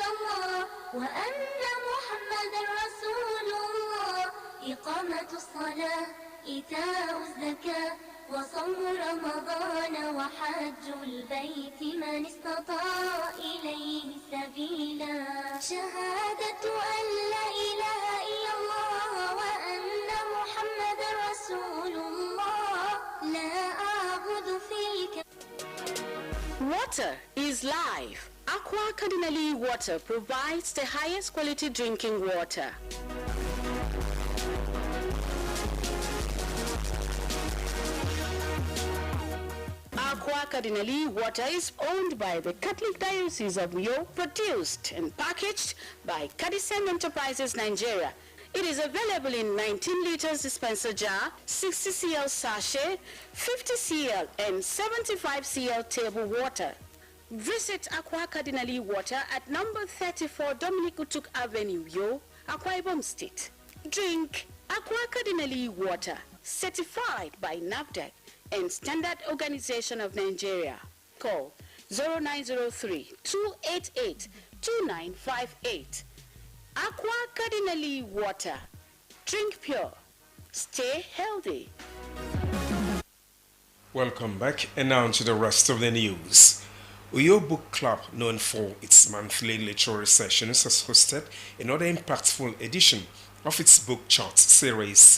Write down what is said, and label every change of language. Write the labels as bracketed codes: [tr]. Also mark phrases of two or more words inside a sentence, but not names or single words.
[ar] الله وأن محمد رسول الله إقامة الصلاة إيتاء الزكاة وصوم رمضان وحج البيت من استطاع إليه سبيلا شهادة أن لا إله إلا الله وأن محمد رسول الله لا أعبد فيك. [en] Water is life. Aqua Cardinali Water provides the highest quality drinking water. Aqua Cardinali Water is owned by the Catholic Diocese of Uyo, produced and packaged by Cadisen Enterprises Nigeria. It is available in 19 liters dispenser jar, 60 cl sachet, 50 cl and 75 cl table water. Visit Aqua Cardinali Water at number 34 Dominic Utuk Avenue, Uyo, Akwa Ibom State. Drink Aqua Cardinali Water, certified by NAFDAC and Standard Organization of Nigeria. Call 0903-288-2958. Aqua Cardinali Water. Drink pure. Stay healthy. Welcome back, and now to the rest of the news. Uyo Book Club, known for its monthly literary sessions, has hosted another impactful edition of its book chart series.